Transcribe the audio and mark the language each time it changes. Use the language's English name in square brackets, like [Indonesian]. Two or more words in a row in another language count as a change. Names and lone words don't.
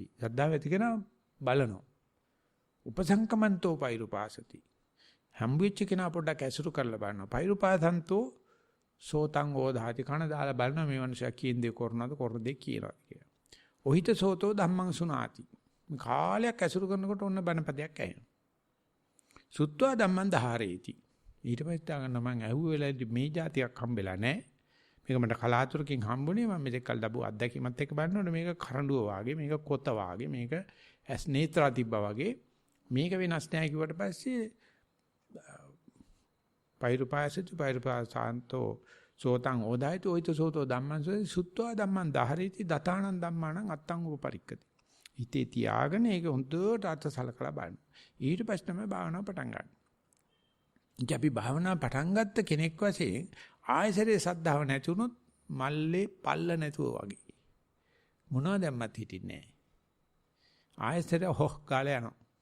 [Sinhala] සද්ධාව ඇති කෙනා බලනවා. [Pali] උපසංකමන්තෝ පෛරුපාසති. [Sinhala] හම්බුච්ච කෙනා පොඩ්ඩක් ඇසුරු කරලා බලනවා. [Pali] පෛරුපාසන්තෝ සෝතං ඕදාති [Sinhala] කන දාලා බලනවා මේ මිනිසා කියන දේ කරනවද කරන දේ කියනවාද කියලා. [Pali] ඔහිත සෝතෝ ධම්මං සුනාති. [Sinhala] මේ කාලයක් ඇසුරු කරනකොට ඔන්න බණපදයක් ඇහෙනවා. [Pali] සුත්වා ධම්මං දහරේති. [Sinhala] ඊට පස්සේ ගන්න මම ඇහුවේ වෙලාවේදී මේ જાතියක් හම්බෙලා නැහැ. මේක මට කලාතුරකින් හම්බුනේ මම මෙතෙක් කල් දබු අත්දැකීමත් එක්ක බලනකොට මේක කරඬුව වාගේ මේක කොත වාගේ මේක ඇස් නේත්‍රා තිබ්බා වගේ මේක වෙනස් නැහැ කිව්වට පස්සේ [Pali] පෛරුපාසාන්තෝ සෝතං ඕදායතු ඔයිත සෝතෝ ධම්මං සුත්වා ධම්මං දහරේති දතානං ධම්මානං අත්තං උපපරික්කති. [Sinhala] හිතේ තියාගෙන ඒක හොඳට අර්ථ සලකලා බලන්න. ඊට පස්සේ තමයි භාවනාව පටන් ගන්න. ඉතින් අපි භාවනාව පටන් ගත්ත කෙනෙක් වශයෙන් ආයසරේ සද්ධාව නැති වුණොත් මල්ලේ පල්ල නැතුව වගේ. මොනවද දැම්මත් හිටින්නේ නැහැ. ආයසරේ හොක් ගාලා යනවා.